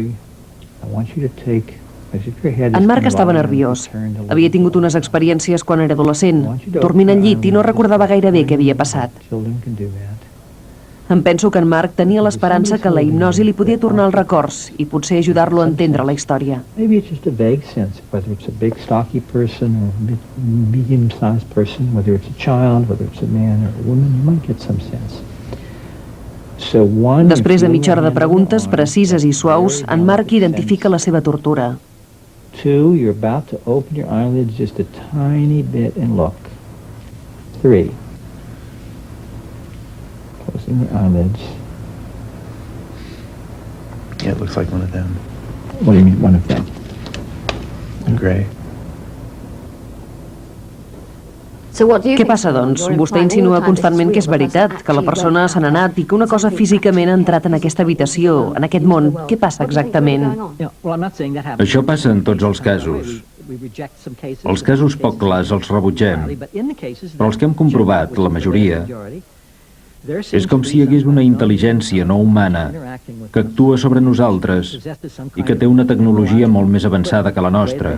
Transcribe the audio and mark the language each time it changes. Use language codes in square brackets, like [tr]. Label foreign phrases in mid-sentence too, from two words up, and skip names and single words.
[ca] En Marc estava nerviós. Havia tingut unes experiències quan era adolescent, dormint al llit i no recordava gaire bé què havia passat. Em penso que en Marc tenia l'esperança que la hipnosi li podia tornar els records i potser ajudar-lo a entendre la història. [en] Maybe it's just a vague sense, whether it's a big stocky person or a medium-sized person, whether it's a child, whether it's a man or a woman, you might get some sense. [ca] Després de mitja hora de preguntes precises i suaus, en Marc identifica la seva tortura. [en] 2, you're about to open your eyelids just a tiny bit and look. 3. Closing the eyelids. Yeah, it looks like one of them. What do you mean, one of them? In gray. [ca] Què passa, doncs? Vostè insinua constantment que és veritat, que la persona se n'ha anat i que una cosa físicament ha entrat en aquesta habitació, en aquest món. Què passa exactament? Això passa en tots els casos. Els casos poc clars els rebutgem, però els que hem comprovat, la majoria, és com si hi hagués una intel·ligència no humana que actua sobre nosaltres i que té una tecnologia molt més avançada que la nostra.